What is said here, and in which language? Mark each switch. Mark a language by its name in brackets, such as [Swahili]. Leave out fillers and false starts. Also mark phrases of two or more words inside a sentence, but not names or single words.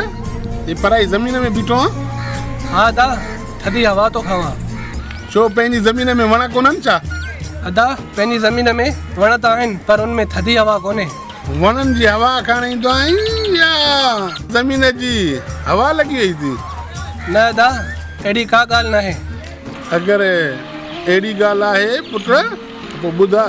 [Sindhi] ये पराई ज़मीन में बीठो आहे? हाँ दा, थधी हवा तो खावा। छो पंहिंजी ज़मीन में वण कोन्हनि छा? अदा पंहिंजी ज़मीन में वण त आहिनि, पर उनमें थधी हवा कोन्हे। वणनि जी हवा खाण ईंदो आहीं या ज़मीन जी हवा लॻी वई थी? न अदा, अहिड़ी का ॻाल्हि न आहे। अगरि अहिड़ी ॻाल्हि आहे पुट त पोइ ॿुधाए।